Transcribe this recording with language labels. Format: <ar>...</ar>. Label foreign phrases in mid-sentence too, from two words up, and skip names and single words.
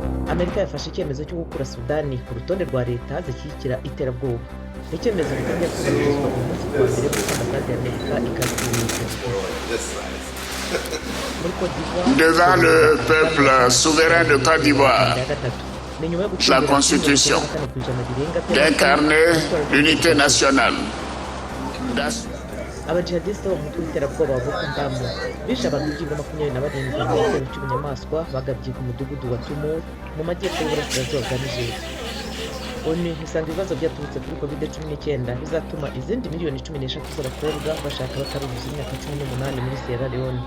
<rw>Amerika yafashe icyemezo cyo gukura Sudani ku rutonde rwa leta zishyigikira iterabwoba. Ni icyemezo gitangiye kubahirizwa ku munsi wa mbere kuko ambasade ya Amerika ikakiriye. Muri Côte d'Ivoire,</rw> <fr>Devant le peuple souverain de Côte d'Ivoire, la Constitution d'incarner l'unité nationale.</fr> <rw>Abajihadisite bo mu mutwe w'iterabwoba wa Boko Haram bishe abantu 27 mu gitero cy'ubunyamaswa bagabye ku mudugudu wa Tumur mu majyepfo y'uburasirazuba bwa Niger. ONU isanga ibibazo byaturutse kuri COVID-19 bizatuma izindi miliyoni 13 z'abakobwa bashaka bataruzuza imyaka 18 muri Sierra Leone.</rw>